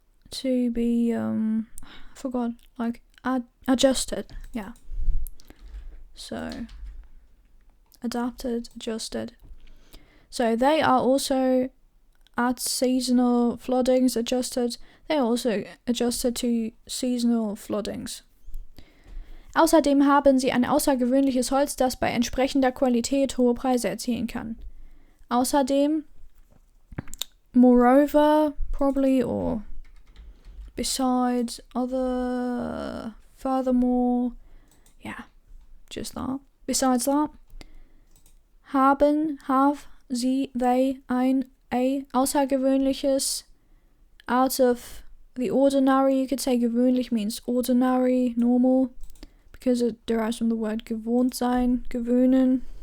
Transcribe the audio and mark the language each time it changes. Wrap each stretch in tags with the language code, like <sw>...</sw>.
<en>To be, I forgot, like adjusted, yeah. So, adapted, adjusted. So they are also at seasonal floodings adjusted. They are also adjusted to seasonal floodings.</en> <de>Außerdem haben sie ein außergewöhnliches Holz, das bei entsprechender Qualität hohe Preise erzielen kann.</de> <en>Außerdem, moreover, probably, or besides, other, furthermore, just that. Besides that, have sie, they, a außergewöhnliches, out of the ordinary. You could say gewöhnlich means ordinary, normal, because it derives from the word</en> <de>gewohnt sein,</de> <en>gewöhnen.</en>